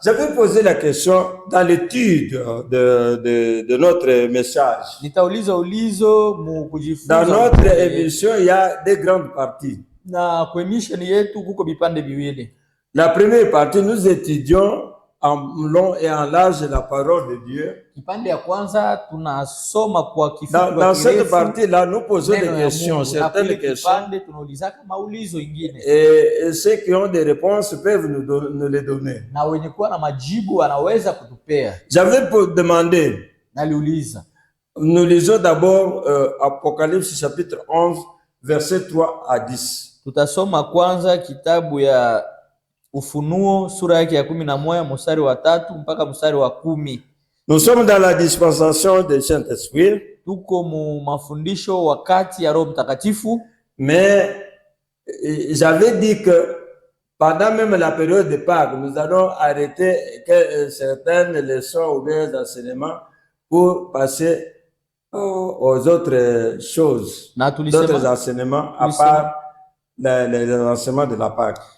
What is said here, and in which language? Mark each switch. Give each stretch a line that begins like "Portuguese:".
French: J'avais posé la question dans l'étude de notre message.
Swahili: Nitauliza ulizo mu kujifunza.
French: Dans notre émission, il y a des grandes parties.
Swahili: Na kwa emission yetu kuko vipande viwili.
French: La première partie, nous étudions en long et en large la parole de Dieu.
Swahili: Kipande ya kwanza tunasoma kwa kifupi.
French: Dans cette partie-là, nous posons des questions, certaines questions.
Swahili: Tunaulizaka maulizo ingine.
French: Et ceux qui ont des réponses peuvent nous les donner.
Swahili: Na wenye kuwa na majibu anaweza kutupea.
French: J'avais demandé,
Swahili: Naliuliza.
French: nous lisons d'abord Apocalypse chapitre 11, versets 3 à 10.
Swahili: Tutasoma kwanza kitabu ya Ufunuo sura yake ya 11 mstari wa 3 mpaka mstari wa 10.
French: Nous sommes dans la dispensation du Saint-Esprit.
Swahili: Tuko mu mafundisho wakati ya Roho Mtakatifu.
French: Mais j'avais dit que pendant même la période de Pâques, nous allons arrêter certaines leçons ou bien enseignements pour passer aux autres choses, d'autres enseignements à part les enseignements de la Pâques.